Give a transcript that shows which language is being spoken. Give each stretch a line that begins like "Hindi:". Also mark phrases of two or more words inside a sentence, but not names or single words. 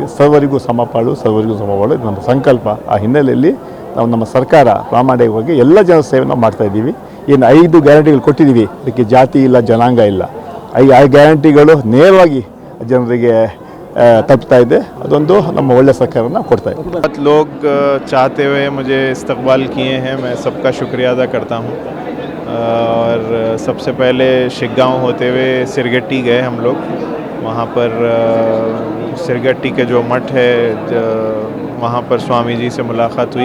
Kannada: ಸರ್ವರಿಗೂ ಸಮಪಾಳು, ಸರ್ವರಿಗೂ ಸಮಪಾಳು ಇದು ನಮ್ಮ ಸಂಕಲ್ಪ. ಆ ಹಿನ್ನೆಲೆಯಲ್ಲಿ ನಾವು ನಮ್ಮ ಸರ್ಕಾರ ಪ್ರಾಮಾಣಿಕವಾಗಿ ಎಲ್ಲ ಜನ ಸೇವೆ ನಾವು ಮಾಡ್ತಾಯಿದ್ದೀವಿ. ಏನು 5 ಗ್ಯಾರಂಟಿಗಳು ಕೊಟ್ಟಿದ್ದೀವಿ, ಅದಕ್ಕೆ ಜಾತಿ ಇಲ್ಲ, ಜನಾಂಗ ಇಲ್ಲ. 5 ಗ್ಯಾರಂಟಿಗಳು ನೇರವಾಗಿ ಜನರಿಗೆ ತಲುಪ್ತಾ ಇದೆ. ಅದೊಂದು ನಮ್ಮ ಒಳ್ಳೆ ಸರ್ಕಾರನ ಕೊಡ್ತಾ ಇದೆ.
Hindi: बहुत लोग चाहते हुए मुझे इस्तकबाल किए हैं, मैं सबका शुक्रिया अदा करता हूँ. और सबसे पहले शिग्गांव होते हुए सिरगट्टी गए हम लोग. वहाँ पर सिरगट्टी के जो मठ है, वहाँ पर स्वामी जी से मुलाकात हुई.